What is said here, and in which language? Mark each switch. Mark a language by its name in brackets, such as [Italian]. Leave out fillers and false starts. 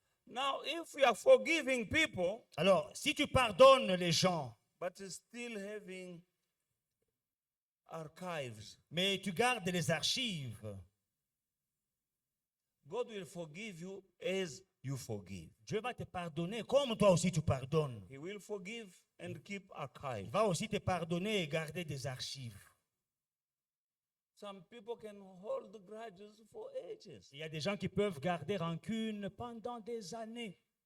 [English] Now, if we are forgiving people, [French] Alors, si tu pardonnes les gens, [English] but still having archives, [French] mais tu gardes les archives, [English] God will forgive you as you forgive. [French] Dieu va te pardonner comme toi aussi tu pardonnes. [English] He will forgive and keep [French] Il [English] archives. [French] va aussi te pardonner et garder des archives. [English] Some people can hold grudges for ages. [French] Il y a des gens qui peuvent garder rancune pendant des années.